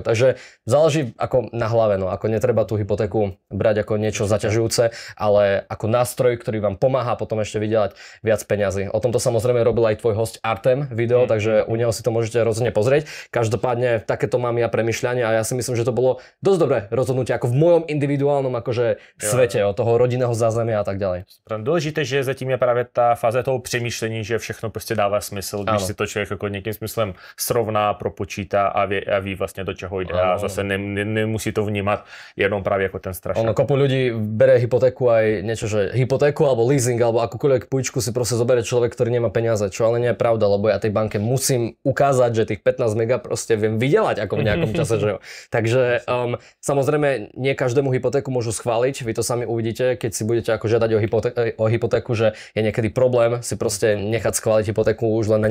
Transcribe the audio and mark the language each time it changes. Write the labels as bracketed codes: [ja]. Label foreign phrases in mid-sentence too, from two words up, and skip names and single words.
[sk] Takže záleží ako na hlave, no ako netreba tú hypotéku brať ako niečo zaťažujúce, ale ako nástroj, ktorý vám pomáha potom ešte vydelať viac peňazí. O tomto samozrejme robil aj tvoj host Artem video, takže u neho si to môžete rozhodne pozrieť. Každopádne takéto mám ja premyšľanie a ja si myslím, že to bolo dosť dobré rozhodnutie ako v mojom individuálnom akože svete, od toho rodinného zázemia a tak ďalej. [cs] Důležité, že zatím je právě ta fáze toho přemýšlení, že všechno prostě dává smysl, když si to člověk jako nějakým smyslem srovná, propočítá a ví vlastně do čeho jde a zase nemusí to vnímat jenom právě jako ten strašák. [sk] Ono kopu ľudí bere hypotéku aj niečo, že hypotéku alebo leasing alebo akúkoľvek pôjčku si proste zoberie človek, ktorý nemá peniaze, čo ale nie je pravda, lebo ja tej banke musím ukázať, že tých 15 mega proste viem vydelať ako v nejakom čase, [cs] že jo. [sk] Takže samozrejme nie každému hypotéku môžu schváliť, vy to sami uvidíte, keď si budete ako žiadať o hypotéku, že je niekedy problém si proste nechať schváliť hypotéku už len na